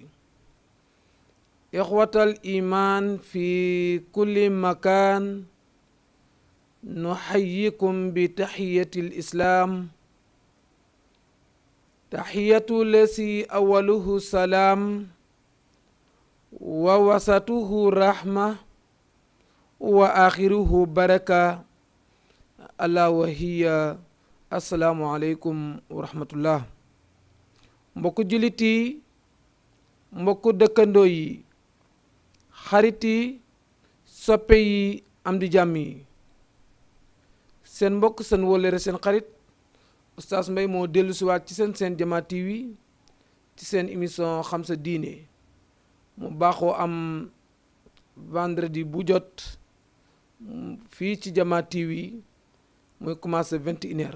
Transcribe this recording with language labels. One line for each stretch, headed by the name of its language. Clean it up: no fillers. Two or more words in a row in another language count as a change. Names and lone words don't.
Arabic: إخوة الإيمان في كل مكان، نحييكم بتحية الإسلام، تحية التي أوله سلام ووسطه رحمة وآخره بركة، ألا وهي السلام عليكم ورحمة الله.
Wolof: mbokku jullit yi, mbokku dëkkandoo yi, xarit yi, soppe yi, am di jàmm yi, seen mbokk seen wóllëre seen xarit Oustaz Mbaye moo dellu siwaat ci seen Jama TV ci seen émission xam sa diine mu baaxoo am vendredi bu jot fii ci Jama TV muy commencé 21h.